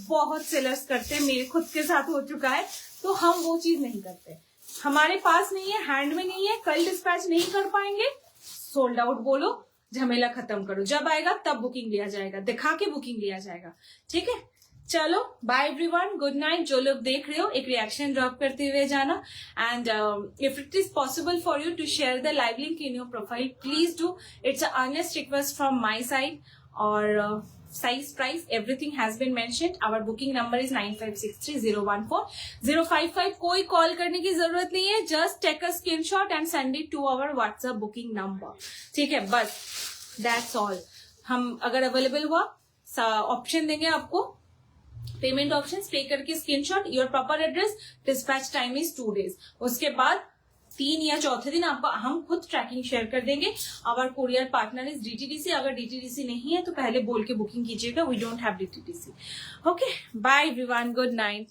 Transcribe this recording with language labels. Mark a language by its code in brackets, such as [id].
[hi] बहुत सेलर्स करते हैं, मेरे खुद के साथ हो चुका है। तो हम वो चीज नहीं करते, हमारे पास नहीं है, हैंड में नहीं है, कल डिस्पैच नहीं कर पाएंगे, सोल्ड आउट बोलो, झमेला खत्म करो, जब आएगा तब बुकिंग लिया जाएगा, दिखा के बुकिंग लिया जाएगा, ठीक है। चलो [en] Bye everyone, good night. [hi] जो लोग देख रहे हो एक रिएक्शन ड्रॉप करते हुए जाना, [en] And if it is possible for you to share the live link in your profile, please do. It's a earnest request from my side. [hi] और [en] size, price, everything has been mentioned. Our booking number is 9563014055. [hi] कोई call करने की जरूरत नहीं है, [en] just take a screenshot and send it to our WhatsApp booking number, [hi] ठीक है। [en] बस that's all। [hi] हम अगर अवेलेबल हुआ ऑप्शन देंगे आपको, पेमेंट ऑप्शन, पे करके screenshot, [en] Your proper address, dispatch time is 2 days। [hi] उसके बाद 3 या चौथे दिन आपको हम खुद ट्रैकिंग शेयर कर देंगे। [en] Our courier partner is DTDC. [hi] अगर डीटीडीसी नहीं है तो पहले बोल के बुकिंग कीजिएगा, [en] We don't have DTDC. Okay, bye everyone, good night.